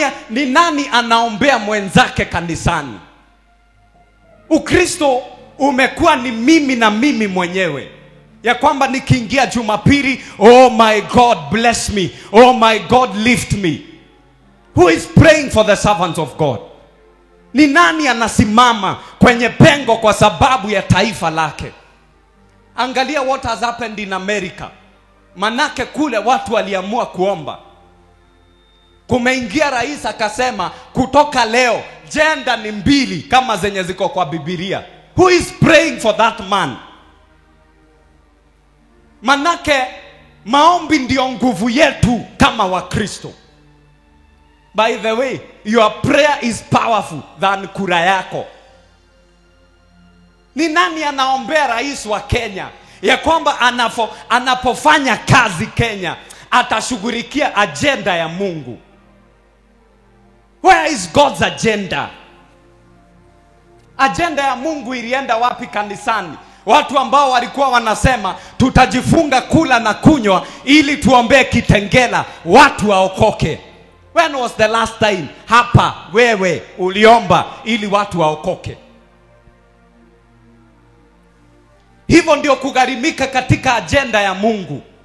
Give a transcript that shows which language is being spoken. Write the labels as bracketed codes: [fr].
[sw] Ni nani anaombea mwenzake kanisani? Ukristo umekuwa ni mimi na mimi mwenyewe, ya kwamba nikiingia Jumapili, [en] oh my God bless me, oh my God lift me. Who is praying for the servants of God? [sw] Ni nani anasimama kwenye pengo kwa sababu ya taifa lake? Angalia [en] what has happened in America. [sw] Manake kule watu waliamua kuomba. Kumeingia rais akasema kutoka leo gender ni 2 kama zenye ziko kwa Biblia. [en] Who is praying for that man? [sw] Manake maombi ndio nguvu yetu kama Wakristo. [en] By the way, your prayer is powerful than [sw] kura yako. Ni nani anaombea rais wa Kenya ya kwamba anapofanya kazi Kenya atashughulikia agenda ya Mungu? [en] Where is God's agenda? [sw] Agenda ya Mungu ilienda wapi kanisani? Watu ambao walikuwa wanasema tutajifunga kula na kunywa ili tuombee Kitengela watu waokoke. [en] When was the last time [sw] hapa wewe uliomba ili watu waokoke? Hivyo ndio kugharimika katika agenda ya Mungu.